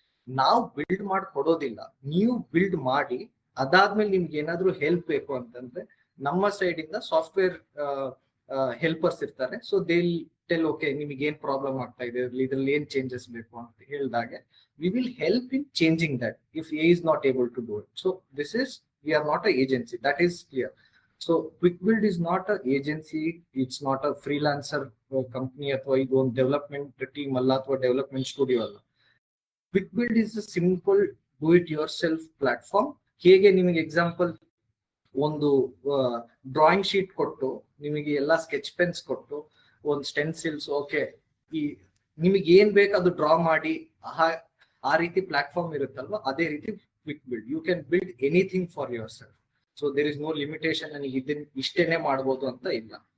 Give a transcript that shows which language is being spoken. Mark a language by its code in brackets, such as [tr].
[kn] ನಾವು ಬಿಲ್ಡ್ ಮಾಡ್ಕೊಡೋದಿಲ್ಲ, ನೀವು ಬಿಲ್ಡ್ ಮಾಡಿ ಅದಾದ್ಮೇಲೆ ನಿಮ್ಗೆ ಏನಾದ್ರು ಹೆಲ್ಪ್ ಬೇಕು ಅಂತಂದ್ರೆ ನಮ್ಮ ಸೈಡ್ ಇಂದ ಸಾಫ್ಟ್ವೇರ್ ಹೆಲ್ಪರ್ಸ್ ಇರ್ತಾರೆ. [en] so they tell, okay [kn] ನಿಮಗೆ ಏನ್ ಪ್ರಾಬ್ಲಮ್ ಆಗ್ತಾ ಇದೆ, ಇದ್ರಲ್ಲಿ ಏನ್ ಚೇಂಜಸ್ ಬೇಕು ಅಂತ ಹೇಳಿದಾಗೆ [en] we will help in changing that if A is not able to do it. So this is, we are not an agency, that is clear. So Quick Build is not an agency, it's not a freelancer company [kn] ಅಥವಾ ಇದು ಒಂದು development team ಅಲ್ಲ ಅಥವಾ development studio ಅಲ್ಲ. [en] Quick Build is a simple do it yourself platform. [kn] ಹೇಗೆ ನಿಮಗೆ example ಒಂದು drawing sheet ಕೊಟ್ಟು, ನಿಮಗೆ ಎಲ್ಲ ಸ್ಕೆಚ್ ಪೆನ್ಸ್ ಕೊಟ್ಟು, ಒಂದು ಸ್ಟೆನ್ಸಿಲ್ಸ್, ಓಕೆ ಈ ನಿಮಗೆ ಏನ್ ಬೇಕು ಅದು ಡ್ರಾ ಮಾಡಿ ಆ ರೀತಿ ಪ್ಲಾಟ್ಫಾರ್ಮ್ ಇರುತ್ತಲ್ವಾ, ಅದೇ ರೀತಿ quick build. [en] You can build anything for yourself. So there is no limitation, [kn] ನನಗೆ ಇದನ್ನ ಇಷ್ಟೇನೆ ಮಾಡ್ಬೋದು ಅಂತ ಇಲ್ಲ.